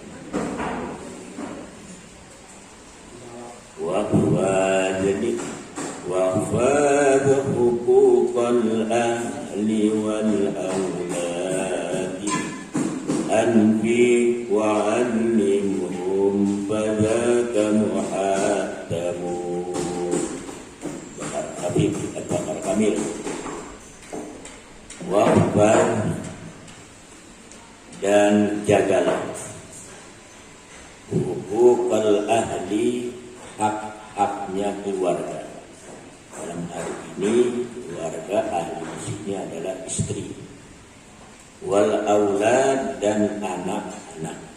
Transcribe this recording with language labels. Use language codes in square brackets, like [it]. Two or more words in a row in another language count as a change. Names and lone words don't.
[ar] واحفظ حقوق الأهل والأولاد أنفق وعلمهم فذاك محتم. [id] Habib Al-Bakar Kamil. Wafad dan jagalah [ar] حقوق الأهل, [id] hak-haknya keluarga. Dalam hari ini keluarga ahli di sini adalah istri, [ar] والأولاد [id] dan anak-anak.